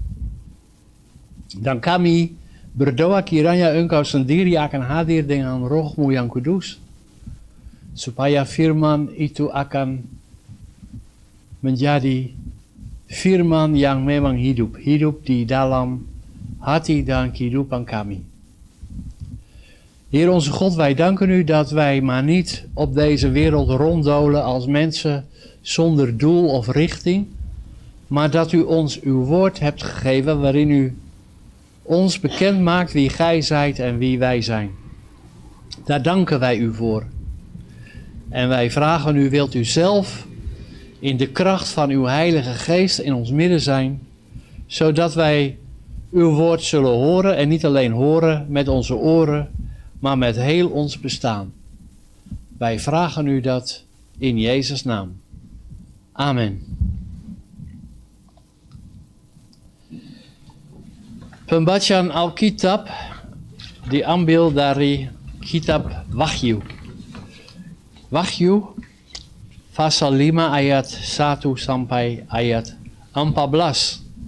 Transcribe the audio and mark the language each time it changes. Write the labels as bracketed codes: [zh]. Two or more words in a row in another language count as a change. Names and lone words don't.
[id] Dan kami berdoa kiranya Engkau sendiri akan hadir dengan Roh-Mu yang kudus, supaya firman itu akan menjadi firman yang memang hidup di dalam hati dan kehidupan kami. [nl] Heer onze God, wij danken u dat wij maar niet op deze wereld ronddolen als mensen zonder doel of richting, maar dat u ons uw woord hebt gegeven waarin u ons bekend maakt wie gij zijt en wie wij zijn. Daar danken wij u voor. En wij vragen u, wilt u zelf in de kracht van uw Heilige Geest in ons midden zijn, zodat wij uw woord zullen horen en niet alleen horen met onze oren, maar met heel ons bestaan. Wij vragen u dat in Jezus' naam. Amen. [id] Pembacaan Alkitab diambil dari kitab Wahyu. Wahyu pasal 5 ayat 1 sampai ayat 14.